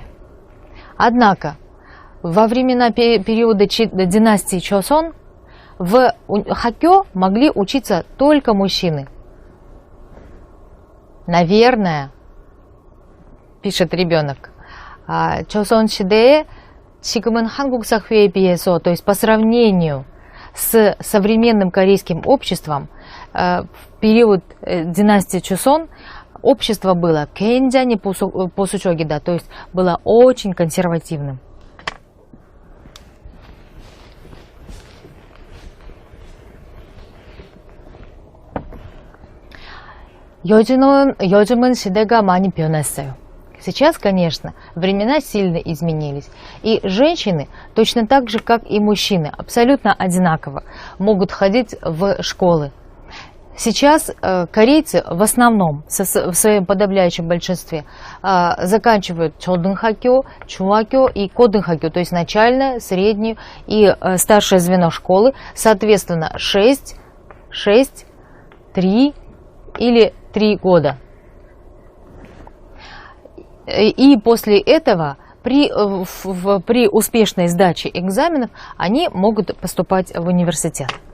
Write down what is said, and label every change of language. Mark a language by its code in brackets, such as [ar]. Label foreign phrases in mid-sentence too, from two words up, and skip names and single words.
[ru] Однако, во времена периода династии Чосон в Хакё могли учиться только мужчины. Наверное, пишет ребенок, Чосон [ko] 시대에 지금은 한국 사회에 비해서, [ru] то есть по сравнению с современным корейским обществом, в период династии Чосон общество было [ko] 굉장히 보수적이다, [ru] то есть было очень консервативным. [ko] 요즘은 시대가 많이 변했어요. [ru] Сейчас, конечно, времена сильно изменились, и женщины, точно так же, как и мужчины, абсолютно одинаково могут ходить в школы. Сейчас корейцы в основном, в своем подавляющем большинстве, заканчивают [ko] 초등학교, 중학교 [ru] и 고등학교, то есть начальное, среднее и старшее звено школы, соответственно, 6, 3 или 3 года. И после этого при успешной сдаче экзаменов они могут поступать в университет.